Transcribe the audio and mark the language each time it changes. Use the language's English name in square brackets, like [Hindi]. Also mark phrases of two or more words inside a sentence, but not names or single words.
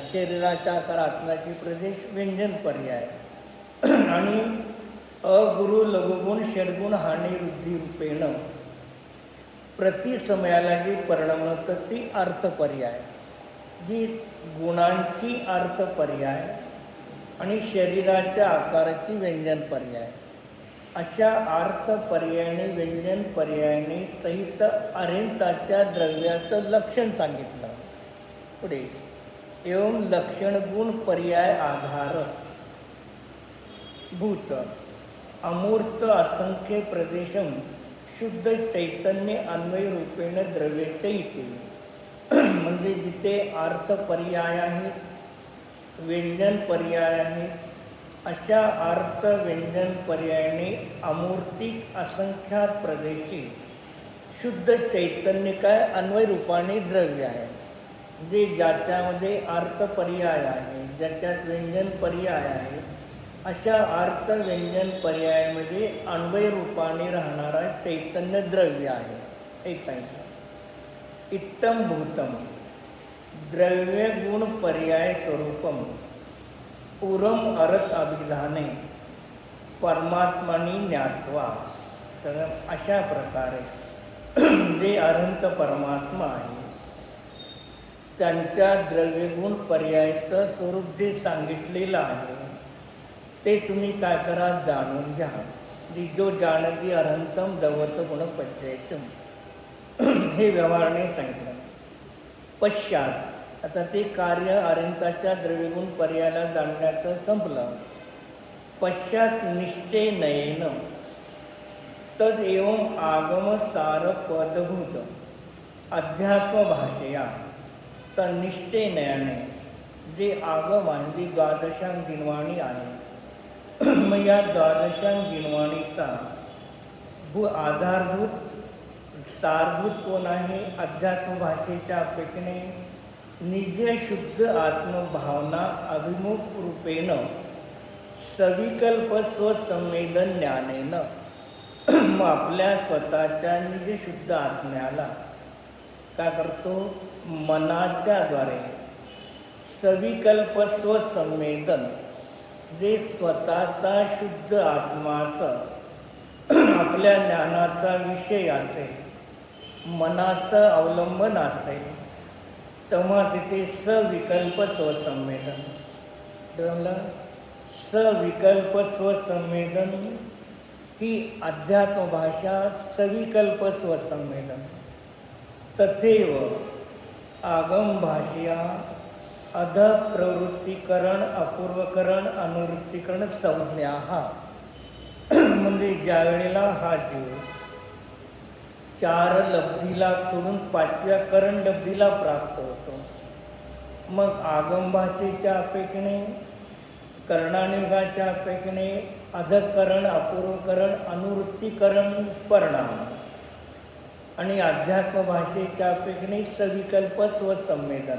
[Marathi] शरीराच्या आकार आत्म्याचे प्रदेश व्यंजन पर्याय आणि अगुरु लघुगुण [Sanskrit] षड्गुण हानी वृद्धी रूपेण [Marathi] प्रतिसमयाला जी परिणाम होतं ती अर्थपर्याय, जी गुणांची अर्थपर्याय आणि शरीराच्या आकाराची व्यंजन पर्याय, अशा अर्थपर्यायाने व्यंजन पर्यायाने सहित अरेंताच्या द्रव्याचं लक्षण सांगितलं. [Sanskrit] पुढे एवं लक्षण गुण पर्याय आधार भूत अमूर्त असंख्य प्रदेशम शुद्ध चैतन्य अन्वय रूपेण द्रव्य चैते. [Marathi] म्हणजे जिथे अर्थ पर्याय आहेत, व्यंजन पर्याय आहेत, अशा अर्थ व्यंजन पर्यायाने अमूर्तिक असंख्यात प्रदेशी शुद्ध चैतन्य काय अन्वय रूपाने द्रव्य आहे. जे ज्याच्यामध्ये अर्थ पर्याय आहे, ज्याच्यात व्यंजन पर्याय आहे, अशा अर्थ व्यंजन पर्यायामध्ये अन्वय रूपाने राहणारा चैतन्य द्रव्य आहे. एक सांगितलं [Sanskrit] इत्तम भूतम द्रव्य गुण पर्याय स्वरूपम पुरम अर्थ अभिधाने परमात्मानी ज्ञात्वा. [Marathi] तर अशा प्रकारे जे अनंत परमात्मा आहे त्यांच्या द्रव्यगुण पर्यायाचं स्वरूप जे सांगितलेलं आहे ते तुम्ही काय करा, जाणून घ्या. [Prakrit languages] जो जानती अनंतम दवत गुणपच्ययतम. [Marathi] हे व्यवहाराने सांगितलं. पश्चात, आता ते कार्य अनंताच्या द्रव्यगुण पर्यायाला जाणण्याचं संपलं. [Sanskrit] पश्चात निश्चय नयेन तद एवं आगम सार पदभूत अध्यात्म भाषया. [Marathi] तर निश्चय नयाने जे आगम आहे, जी द्वादशांग दिनवाणी आहे, मग या द्वादशांग दिनवाणीचा आधारभूत सारभूत कोण आहे? [Sanskrit] अध्यात्म भाषेच्या अपेक्षेने निज शुद्ध आत्मभावना अभिमुख रूपेण सविकल्प स्वसंवेदन ज्ञानेन. [Marathi] मग आपल्या स्वतःच्या निजशुद्ध आत्म्याला काय करतो? मनाच्या द्वारे सविकल्प स्वसंवेदन, जे स्वतःचा शुद्ध आत्माचं आपल्या ज्ञानाचा विषय असेल, मनाचं अवलंबन असेल, तेव्हा तिथे सविकल्प स्वसंवेदन. सविकल्प स्वसंवेदन ही अध्यात्म भाषा. सविकल्प स्वसंवेदन. [Sanskrit] तथैव आगम भाषया अध प्रवृत्तीकरण, अपूर्वकरण, अनुवृत्तीकरण संज्ञा. [Marathi] म्हणजे ज्या वेळेला हा जीव 4 लब्धीला सोडून 5व्या करण लब्धीला प्राप्त होतो, मग आगम भाषेच्या अपेक्षेने, कर्णानुगाच्या अपेक्षेने अधकरण, अपूर्वकरण, अनुवृत्तीकरण परिणाम, आणि अध्यात्म भाषेच्या अपेक्षेने सविकल्प स्वसंवेदन.